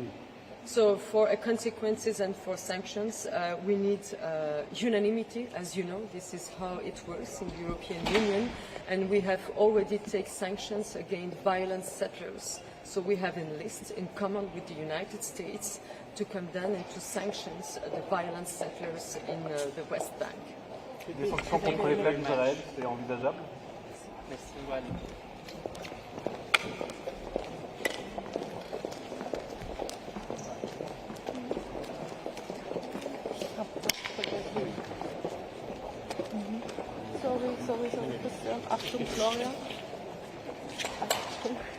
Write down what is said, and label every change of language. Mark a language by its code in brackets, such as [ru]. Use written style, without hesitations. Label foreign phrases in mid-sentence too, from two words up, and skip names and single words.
[en] So for consequences and for sanctions, we need unanimity. As you know, this is how it works in the European Union, and we have already taken sanctions against violent settlers. So we have a list in common with the United States to condemn and to sanction the violent settlers in the West Bank. [fr] Des sanctions contre les plaines d'Israël, c'est envisageable? Merci. [de] Sorry, Christian. Achtung, Florian. Achtung.